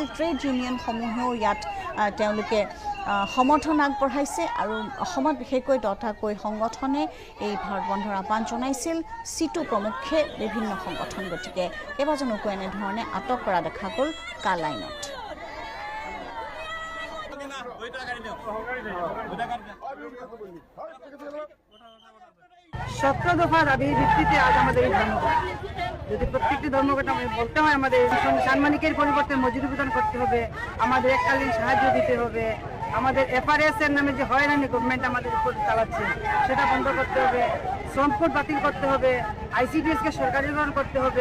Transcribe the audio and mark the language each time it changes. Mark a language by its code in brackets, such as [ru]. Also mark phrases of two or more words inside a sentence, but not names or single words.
[as] ট্ৰেড ইউনিয়নসমূহেও ইয়াত তেওঁলোকে সমৰ্থন আগবঢ়াইছে আৰু অসমত বিশেষকৈ 10টাকৈ সংগঠনে এই ভাৰত বন্ধৰ আহ্বান জনাইছিল। চিটু প্ৰমুখ্যে বিভিন্ন সংগঠন, গতিকে কেইবাজনকো এনেধৰণে আটক কৰা দেখা গ'ল কালাইনত। [bn] সতেরো দফা দাবির ভিত্তিতে আজ আমাদের এই ধর্মঘট। যদি প্রত্যেকটি ধর্মঘট আমাদের বলতে হয়, আমাদের সাম্মানিকের পরিবর্তে মজুরি প্রদান করতে হবে, আমাদের এককালীন সাহায্য দিতে হবে, আমাদের এফআরএস এর নামে যে হয়রানি গভর্নমেন্ট আমাদের উপর চালাচ্ছে সেটা বন্ধ করতে হবে, শ্রম কোড বাতিল করতে হবে, আইসিডিএস কে সরকারিকরণ করতে হবে।